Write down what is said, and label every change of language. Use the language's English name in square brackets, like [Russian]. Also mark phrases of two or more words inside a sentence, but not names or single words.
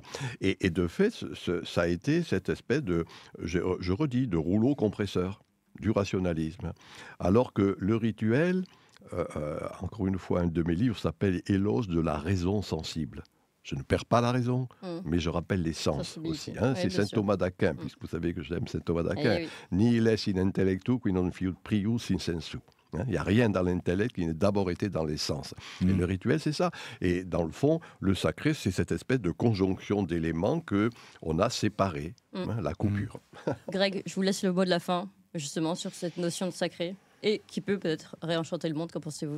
[French] Et de fait, ça a été cette espèce de, je redis, de rouleau compresseur du rationalisme. Alors que le rituel... encore une fois, un de mes livres s'appelle « Éloge de la raison sensible ». Je ne perds pas la raison, mais je rappelle les sens aussi. C'est saint Thomas d'Aquin, puisque vous savez que j'aime saint Thomas d'Aquin. [Latin] « Nihil est in intellectu qui non fiut prius in sensu ». [French] Il n'y a rien dans l'intellect qui n'ait d'abord été dans les sens. Et le rituel, c'est ça. Et dans le fond, le sacré, c'est cette espèce de conjonction d'éléments qu'on a séparés, la coupure. Greg, je vous laisse le mot de la fin, justement, sur cette notion de sacré. Et qui peut peut-être réenchanter le monde, qu'en pensez-vous ?